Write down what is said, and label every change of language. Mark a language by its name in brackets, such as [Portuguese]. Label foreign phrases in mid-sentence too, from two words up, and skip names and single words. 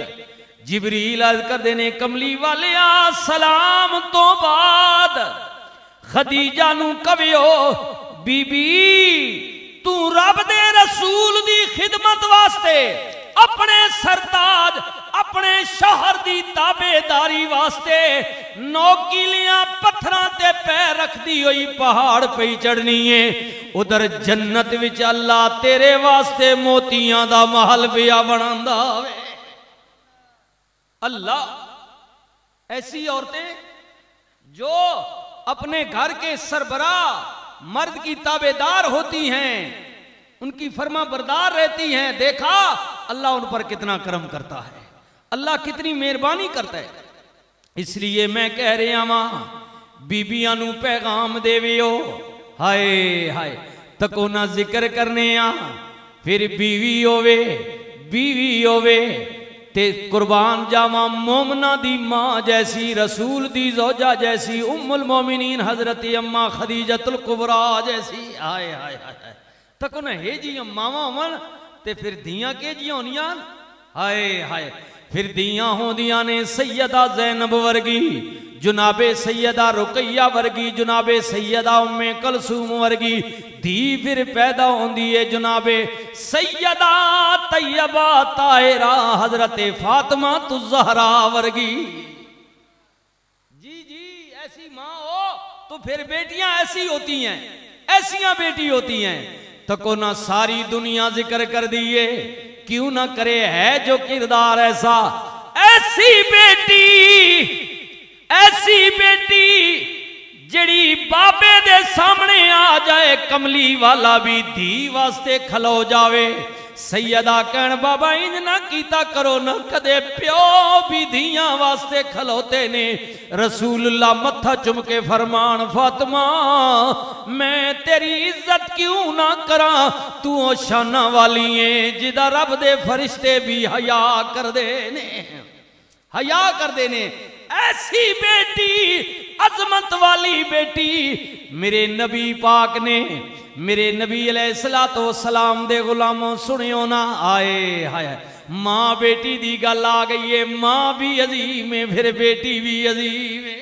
[Punjabi] جبریل عرض کر دینے کملی والے سلام تو بعد خدیجہ نو کبھیو بی بی تو رب دے رسول دی خدمت واسطے اپنے سرتاج اپنے شوہر دی تابع داری واسطے نوکیلیاں پتھراں تے پیر رکھ دی ہوئی پہاڑ پہ چڑھنی ہے، ادھر جنت وچ اللہ تیرے واسطے موتیاں دا محل پیا بناندا ہوئے۔ [Urdu] اللہ ایسی عورتیں جو اپنے گھر کے سربراہ مرد کی تابعدار ہوتی ہیں، ان کی فرما بردار رہتی ہیں، دیکھا اللہ ان پر کتنا کرم کرتا ہے، اللہ کتنی مہربانی کرتا ہے۔ [Punjabi] اس لیے میں کہہ رہا ماں بیبیاں نو پیغام دے ویو، ہائے ہائے تکو نہ ذکر کرنے پھر بیوی ہووے تے قربان جاواں مومنہ دی ماں جیسی، رسول دی زوجہ جیسی، ام المومنین حضرت اماں خدیجۃ الکبریٰ جیسی، آئے آئے آئے تکو نہ ہے جی اماں من تے پھر دیاں کے جی ہونیاں، آئے آئے پھر دیاں ہوں دیاں نے سیدہ زینب ورگی، جناب سیدہ رقیہ ورگی، جناب سیدہ ام کلثوم ورگی، دی پھر پیدا ہوندی ہے جناب سیدہ طیبہ طاہرہ حضرت فاطمہ الزہرا ورگی۔ [Urdu] جی جی ایسی ماں ہو تو پھر بیٹیاں ایسی ہوتی ہیں، ایسیاں بیٹی ہوتی ہیں، [Punjabi] تکو نہ ساری دنیا ذکر کر دیئے، کیوں نہ کرے ہے جو کردار ایسا، ایسی بیٹی جڑی بابے دے سامنے آ جائے کملی والا بھی دھی واسطے کھلو جاوے۔ سیدہ کہن بابا انج نہ کیتا کرو نہ کدے پیو بھی دھیاں واسطے کھلوتے نے، رسول اللہ متھا چم کے فرمان فاطمہ میں تیری عزت کیوں نہ کراں، تو شانہ والی ہیں جدہ رب دے فرشتے بھی حیا کر دینے، حیا کر دینے۔ ایسی بیٹی عظمت والی بیٹی میرے نبی پاک نے، میرے نبی علیہ السلام دے غلاموں سنیو نا، آئے آئے ماں بیٹی دی گل آ گئی ہے، ماں بھی عظیم ہے پھر بیٹی بھی عظیم ہے۔